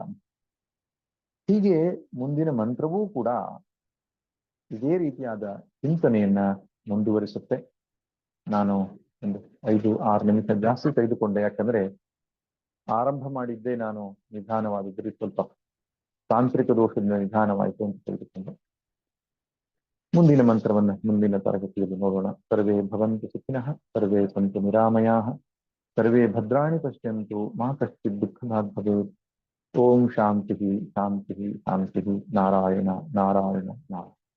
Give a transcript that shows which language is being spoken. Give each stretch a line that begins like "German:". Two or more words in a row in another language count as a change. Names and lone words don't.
Kannada: ಹೀಗೆ ಮುಂದಿನ ಮಂತ್ರವೂ ಕೂಡ ಇದೇ ರೀತಿಯಾದ ಚಿಂತನೆಯನ್ನ ಮುಂದುವರಿಸುತ್ತೆ. ನಾನು ಒಂದು 5-6 ನಿಮಿಷ ಜಾಸ್ತಿ ತೆಗೆದುಕೊಂಡೆ, ಯಾಕಂದ್ರೆ ಆರಂಭ ಮಾಡಿದ್ದೇ ನಾನು ನಿಧಾನವಾದಿದ್ದರೆ ಸ್ವಲ್ಪ ತಾಂತ್ರಿಕ ದೋಷದಿಂದ ನಿಧಾನವಾಯಿತು ಅಂತ ತಿಳಿದುಕೊಂಡು ಮುಂದಿನ ಮಂತ್ರವನ್ನು ಮುಂದಿನ ತರಗತಿಯಲ್ಲಿ ನೋಡೋಣ.
Sanskrit: ಸರ್ವೇ ಭವಂತು ಸುಖಿನಃ, ಸರ್ವೇ ಸಂತು ನಿರಾಮಯಾಃ, ಸರ್ವೇ ಭದ್ರಾಣಿ ಪಶ್ಯಂತು, ಮಾ ಕಶ್ಚಿತ್ ದುಃಖಭಾಗ್ ಭವೇತ್. ಓಂ ಶಾಂತಿ ಶಾಂತಿ ಶಾಂತಿ. ನಾರಾಯಣ ನಾರಾಯಣ ನಾರಾಯಣ.